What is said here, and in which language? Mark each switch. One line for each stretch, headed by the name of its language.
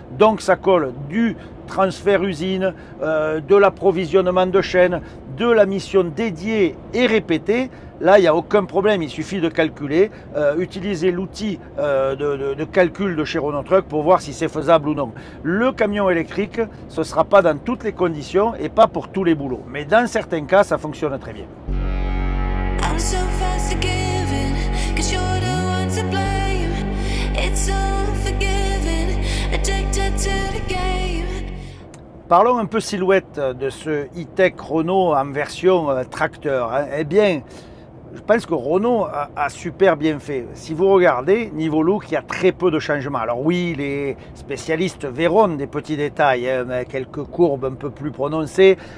French: Donc ça colle du transfert usine, de l'approvisionnement de chaîne, de la mission dédiée et répétée. Là, il n'y a aucun problème, il suffit de calculer, utiliser l'outil de calcul de chez Renault Trucks pour voir si c'est faisable ou non. Le camion électrique, ce ne sera pas dans toutes les conditions et pas pour tous les boulots. Mais dans certains cas, ça fonctionne très bien.
English: I'm so fast forgiving, 'cause you're the one to blame. It's unforgiving, addicted to the game.
French: Parlons un peu silhouette de ce e-tech Renault en version tracteur. Eh bien, je pense que Renault a super bien fait. Si vous regardez, niveau look, il y a très peu de changements. Alors oui, les spécialistes verront des petits détails, quelques courbes un peu plus prononcées.